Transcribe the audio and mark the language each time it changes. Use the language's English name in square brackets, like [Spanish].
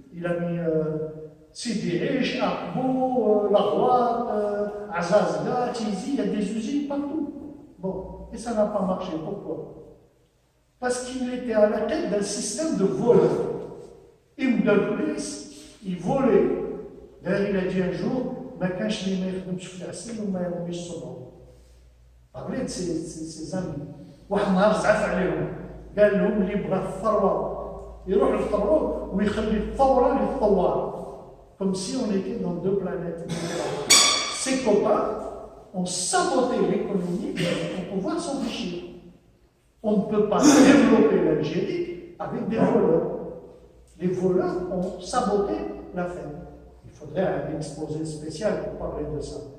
[French] Il a mis Sidi Eish, Akbou, Larouat, Azazga, Tizi, il y a des usines partout. Bon, et ça n'a pas marché. Pourquoi? Parce qu'il était à la tête d'un système de voleurs. Ibn al-Qulis, il volait. D'ailleurs, il a dit un jour, [Arabic] ما كانش اللي ما يخدمش في العسل وما يرميش صبعه. [French] Parlez de ses amis. [Arabic] واحد النهار زعف عليهم قال لهم اللي بغى الثروه يروح للثروه ويخلي الثوره للثوار. [French] Comme si on était dans deux planètes. Ses copains ont saboté l'économie pour pouvoir s'enrichir. On ne peut pas développer l'Algérie avec des voleurs. Les voleurs ont saboté l'affaire. Il faudrait un exposé spécial pour parler de ça.